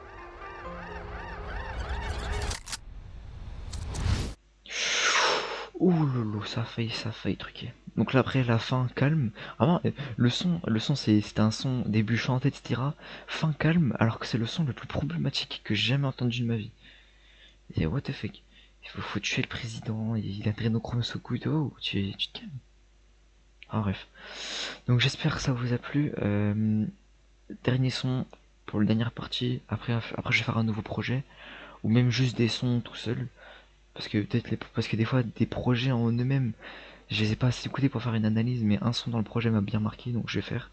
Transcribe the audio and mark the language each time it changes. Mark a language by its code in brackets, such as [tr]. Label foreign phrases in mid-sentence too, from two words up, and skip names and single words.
[fr] Ouh, Ouh lolo, ça a failli truquer. Donc là après la fin calme. Vraiment, le son c'était un son début chanté, etc. Fin calme, alors que c'est le son le plus problématique que j'ai jamais entendu de ma vie. Et [en] what the fuck? [fr] Faut tuer le président, il a adrénochrome sous couteau, tu te calmes. Ah bref. Donc j'espère que ça vous a plu. Dernier son pour la dernière partie. Après je vais faire un nouveau projet. Ou même juste des sons tout seul. Parce que des fois des projets en eux-mêmes, je les ai pas assez écoutés pour faire une analyse, mais un son dans le projet m'a bien marqué, donc je vais faire.